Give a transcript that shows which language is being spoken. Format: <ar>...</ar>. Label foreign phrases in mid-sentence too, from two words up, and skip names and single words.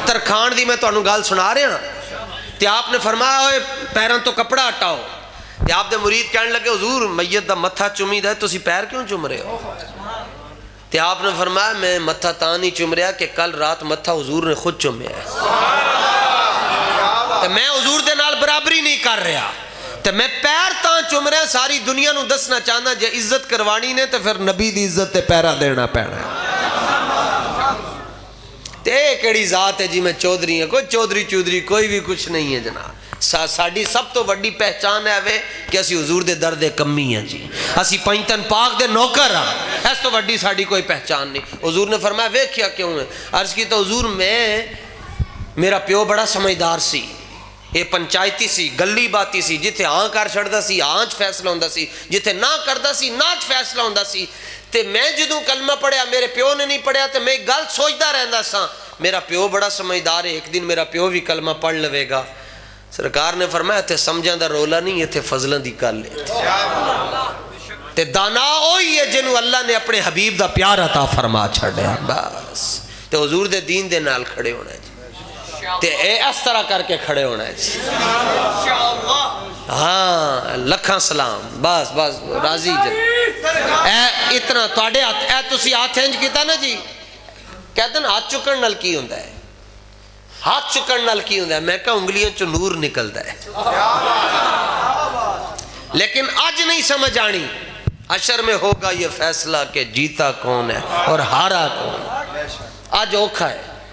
<pa>ترکھان دی میں تانوں گل سنا رہا تے آپ نے فرمایا ہوئے پیروں تو کپڑا ہٹاؤ، تے آپ دے مرید کہنے لگے حضور میت دا متھا چومی دا ہے تسی پیر کیوں چوم رہے ہو؟ تے آپ نے فرمایا میں متھا تاں نہیں چوم رہا کہ کل رات متھا حضور نے خود چومیا ہے، تے میں حضور دے نال برابری نہیں کر رہا، تے تو میں پیر تاں چوم رہا ساری دنیا نو دسنا چاہنا جے عزت کروانی نے تو پھر نبی دی عزت تے پیرا دینا پینا تے کیڑی ذات ہے جی میں چودھری ہیں</pa> <ur>کوئی چودھری کوئی بھی کچھ نہیں ہے</ur> <pa>جناب ساڑی سب تو وڈی پہچان ہے وے کہ اسی حضور دے درد کمی ہیں جی اسی پنجتن پاک دے نوکر ہاں اس تو وڈی ساڑی کوئی پہچان نہیں حضور نے فرمایا ویکھیا کیوں ہے عرض کی تو حضور میں میرا پیو بڑا سمجھدار سی یہ پنچایتی سی گلی باتی سی جتھے ہاں کر چھڑدا سی ہاں چ فیصلہ ہوندا سی جتھے نہ کردا سی نہ چ فیصلہ ہوندا سی تے میں جدوں کلمہ پڑھیا میرے پیو نے نہیں پڑھیا تے میں ایک گل سوچدا رہندا سا میرا پیو بڑا سمجھدار ہے ایک دن میرا پیو بھی کلمہ پڑھ لوے گا سرکار نے فرمایا تے سمجھاں دا رولا نہیں تے فضلاں دی گل ہے تے دانا وہی ہے جنوں اللہ نے اپنے حبیب دا پیار عطا فرما چھڑیا بس تے حضور دے دین دے نال کھڑے ہونا ہے تے اے اس طرح کر کے کھڑے ہونا ہے ہاں لکھاں سلام بس راضی اے اتنا تواڈے ہاتھ اے تسی ہاتھ انج کیتا نا جی کہتے ہیں ہاتھ چکن نال کی ہوندا ہے ہاتھ چکن نال کی ہوندا ہے میں کہا انگلیاں چ نور نکلدا ہے لیکن آج نہیں سمجھ آنی</pa> <ur>حشر میں ہوگا یہ فیصلہ کہ جیتا کون ہے اور ہارا کون</ur> <pa>آج اوکھا ہے</pa>